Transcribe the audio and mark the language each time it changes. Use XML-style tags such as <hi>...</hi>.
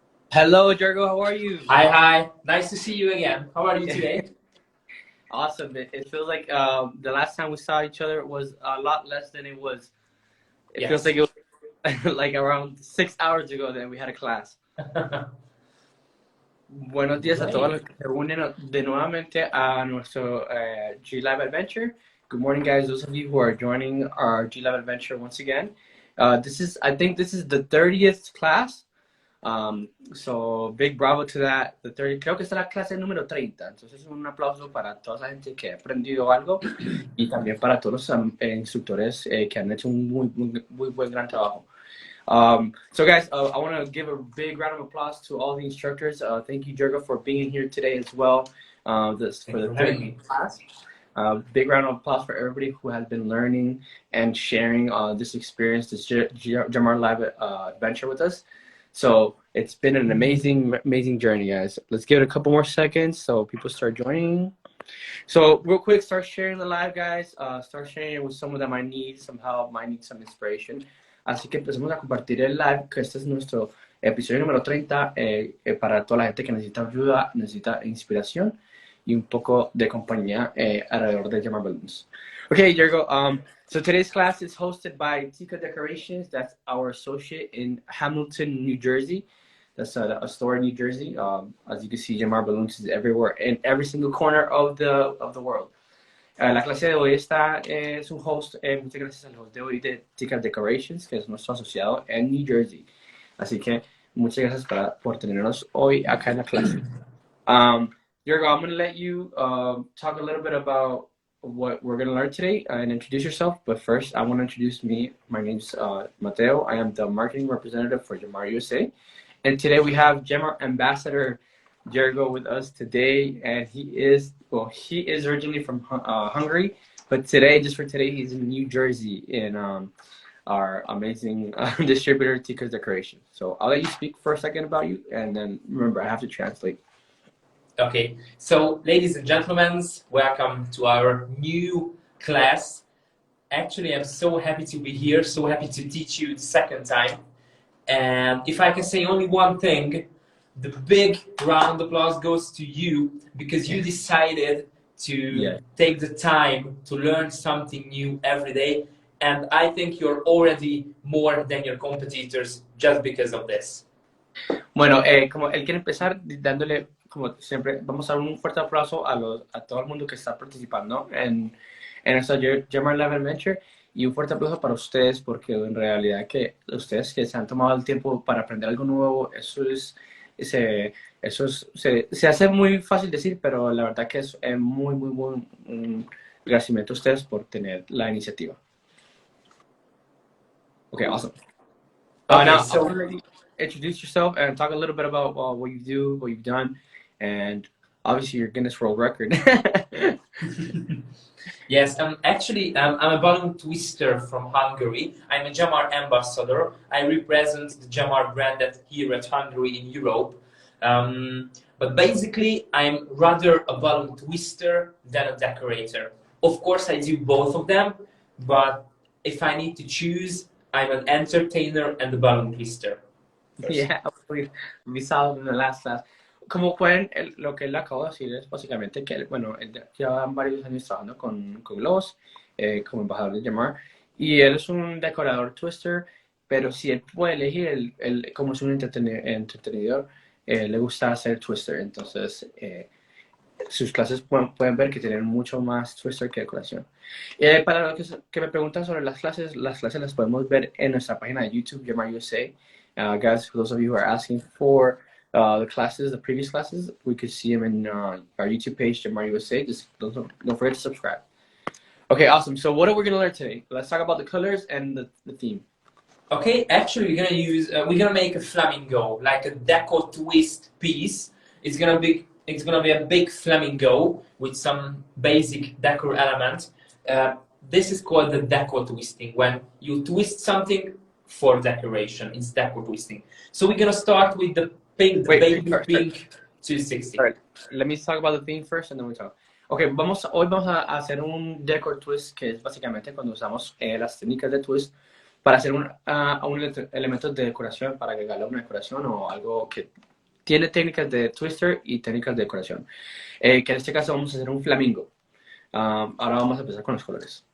<en>Hello, Jergo. How are you? Hi. Nice to see you again. How are you today? Awesome. It feels like the last time we saw each other was a lot less than it was. It feels like it was like around 6 hours ago that we had a class.</en> <es>Buenos días a todos los que se unen de nuevamente a nuestro G-Lab Adventure.</es> <en>Good morning, guys. Those of you who are joining our G-Lab Adventure once again. I think this is the 30th class. So big bravo to that.</en> <es>Creo que esta es la clase número 30. Entonces un aplauso para toda la gente que ha aprendido algo y también para todos los instructores que han hecho un muy buen gran trabajo.</es> <en>So guys, I want to give a big round of applause to all the instructors. Thank you, Jergo, for being here today as well. For the 30th class. Big round of applause for everybody who has been learning and sharing this experience, this Jamar Live adventure with us. So it's been an amazing journey, guys. Let's give it a couple more seconds so people start joining. So real quick, start sharing the live, guys. Start sharing it with someone that might need some help, might need some inspiration.</en> <es>Así que empecemos a compartir el live, que este es nuestro episodio número 30 para toda la gente que necesita ayuda, necesita inspiración y un poco de compañía alrededor de Jamar Balloons.</es> <en>Okay, Jergo. So today's class is hosted by Tika Decorations. That's our associate in Hamilton, New Jersey. That's a store in New Jersey. As you can see, Jamar Balloons is everywhere, in every single corner of the world.</en> <es>La clase de hoy es un host, muchas gracias al host de hoy de Tika Decorations, que es nuestro asociado en New Jersey. Así que muchas gracias por tenernos hoy acá en la clase.</es> <en>Jergo, I'm going to let you talk a little bit about what we're going to learn today and introduce yourself. But first, I want to introduce me. My name's Mateo. I am the marketing representative for Jamar USA. And today we have Jamar Ambassador Jergo with us today. And he is originally from Hungary. But today, just for today, he's in New Jersey in our amazing distributor, Tika's Decoration. So I'll let you speak for a second about you. And then remember, I have to translate. Okay, so ladies and gentlemen, welcome to our new class. Actually, I'm so happy to be here, so happy to teach you the second time. And if I can say only one thing, the big round of applause goes to you because you decided to take the time to learn something new every day. And I think you're already more than your competitors just because of this.</en> <es>Bueno, como él quiere empezar dándole, como siempre, vamos a dar un fuerte aplauso a todo el mundo que está participando en nuestra Jamar Live Adventure y un fuerte aplauso para ustedes porque en realidad que ustedes que se han tomado el tiempo para aprender algo nuevo, se hace muy fácil decir, pero la verdad que es muy buen agradecimiento a ustedes por tener la iniciativa.</es> <en>Okay, awesome. Now, so introduce yourself and talk a little bit about what you do, what you've done, and obviously your Guinness World Record. Yes, actually, I'm a balloon twister from Hungary. I'm a Jamar ambassador. I represent the Jamar brand here at Hungary in Europe. But basically, I'm rather a balloon twister than a decorator. Of course, I do both of them, but if I need to choose, I'm an entertainer and a balloon twister. Yeah, we saw in the last class.</en> <es>Como pueden, lo que él acabó de decir es básicamente que, bueno, él lleva varios años trabajando con globos como embajador de Jamar Y él es un decorador twister, pero si él puede elegir, como es un entretenidor, le gusta hacer twister. Entonces, sus clases pueden ver que tienen mucho más twister que decoración. Para los que me preguntan sobre las clases las podemos ver en nuestra página de YouTube, Jamar USA.</es> <en>Guys, for those of you who are asking for the classes, the previous classes, we could see them in our YouTube page, Jamar USA. Just don't forget to subscribe. Okay, awesome. So what are we going to learn today? Let's talk about the colors and the theme. Okay, actually we're gonna make a flamingo, like a deco twist piece. It's gonna be a big flamingo with some basic decor element. This is called the deco twisting. When you twist something for decoration, it's deco twisting. So we're gonna start with the pink, baby pink 260. All right, let me talk about the theme first and then we talk.</en> <es>Okay, hoy vamos a hacer un decor twist, que es básicamente cuando usamos las técnicas de twist para hacer un elemento de decoración, para agregarle una decoración o algo que tiene técnicas de twister y técnicas de decoración. Que en este caso vamos a hacer un flamingo. Ahora vamos a empezar con los colores.</es>